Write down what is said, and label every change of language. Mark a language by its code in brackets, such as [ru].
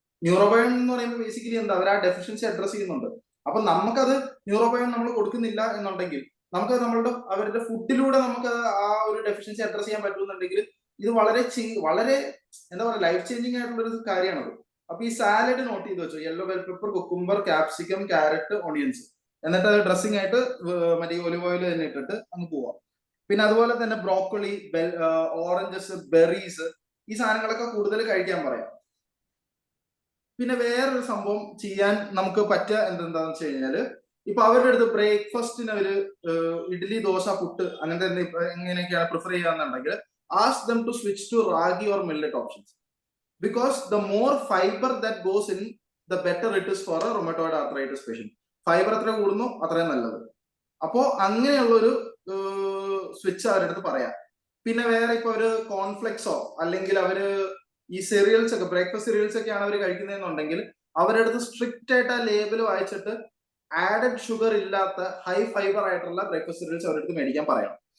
[ml] Neurobion എന്ന് പറയുമ്പോൾ basically എന്താ, അവർ ആ ഡെഫിഷ്യൻസി അഡ്രസ് ചെയ്യുന്നുണ്ട്. അപ്പൊ നമുക്കത് ന്യൂറോബയോൺ നമ്മൾ കൊടുക്കുന്നില്ല എന്നുണ്ടെങ്കിൽ നമുക്ക് അവരുടെ ഫുഡിലൂടെ നമുക്ക് ആ ഒരു ഡെഫിഷ്യൻസി അഡ്രസ് ചെയ്യാൻ പറ്റുന്നുണ്ടെങ്കിൽ ഇത് വളരെ എന്താ പറയുക, [en] life changing [ml] ആയിട്ടുള്ള ഒരു കാര്യമാണത്. അപ്പൊ ഈ സാലഡ് നോട്ട് ചെയ്ത് വെച്ചു, [en] yellow bell pepper, [ml] cucumber, capsicum, carrot, onions, എന്നിട്ട് അത് ഡ്രസ്സിംഗ് ആയിട്ട് മറ്റേ ഒലിവ് ഓയിൽ തന്നെ ഇട്ടിട്ട് അങ്ങ് പോവാം. പിന്നെ അതുപോലെ തന്നെ ബ്രോക്കോളി, ഓറഞ്ചസ്, ബെറീസ്, ഈ സാധനങ്ങളൊക്കെ കൂടുതൽ കഴിക്കാൻ പറയാം. പിന്നെ വേറൊരു സംഭവം ചെയ്യാൻ നമുക്ക് പറ്റുക എന്താന്ന് വെച്ച് കഴിഞ്ഞാല്, ഇപ്പൊ അവരുടെ അടുത്ത് ബ്രേക്ക്ഫാസ്റ്റിന് അവര് ഇഡ്ഡലി, ദോശ, പുട്ട് അങ്ങനത്തെ എങ്ങനെയൊക്കെയാണ് prefer ചെയ്യാന്നുണ്ടെങ്കിൽ [en] ask them to switch to ragi or millet options, because the more fiber that goes in, the better it is for a rheumatoid arthritis patient. [ml] Fibre എത്ര കൂടുന്നു അത്രയും നല്ലത്. അപ്പോ അങ്ങനെയുള്ളൊരു സ്വിച്ച് അവരുടെ അടുത്ത് പറയാം. പിന്നെ വേറെ ഇപ്പൊ ഒരു കോൺഫ്ലെക്സോ അല്ലെങ്കിൽ അവര് ഈ സെറിയൽസ് ഒക്കെ, ബ്രേക്ക്ഫാസ്റ്റ് സെറിയൽസ് ഒക്കെയാണ് അവർ കഴിക്കുന്നതെന്നുണ്ടെങ്കിൽ അവരുടെ അടുത്ത് സ്ട്രിക്റ്റ് ആയിട്ട് ആ ലേബിൾ വായിച്ചിട്ട് [en] added sugar [ml] ഇല്ലാത്ത [en] high fibre [ml] ആയിട്ടുള്ള ബ്രേക്ക്ഫാസ്റ്റ് സെറിയൽസ് അവരുടെ അടുത്ത് മേടിക്കാൻ പറയാം.